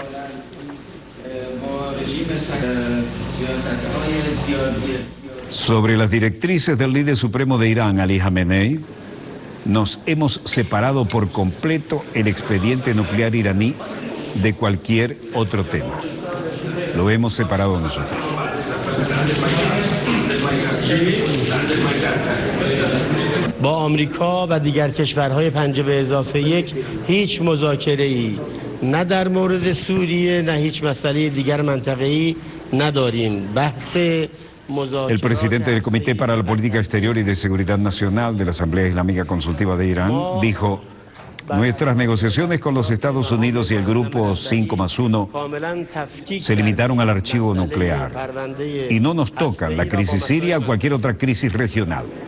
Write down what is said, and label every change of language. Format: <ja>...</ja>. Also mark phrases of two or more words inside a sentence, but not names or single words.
<es>sobre las directrices del líder supremo de Irán, Ali Khamenei, nos hemos separado por completo el expediente nuclear iraní de cualquier otro tema. Lo hemos separado nosotros.</es> <fa>با آمریکا و دیگر کشورهای پنجه به اضافه یک هیچ مذاکره‌ای نه در مورد سوریه نه هیچ مسئله دیگر منطقه‌ای نداریم. بحث</fa> <es>El presidente del Comité para la Política Exterior y de Seguridad Nacional de la Asamblea Islámica Consultiva de Irán dijo: nuestras negociaciones con los Estados Unidos y el Grupo 5+1 se limitaron al archivo nuclear y no nos tocan la crisis siria o cualquier otra crisis regional.</es>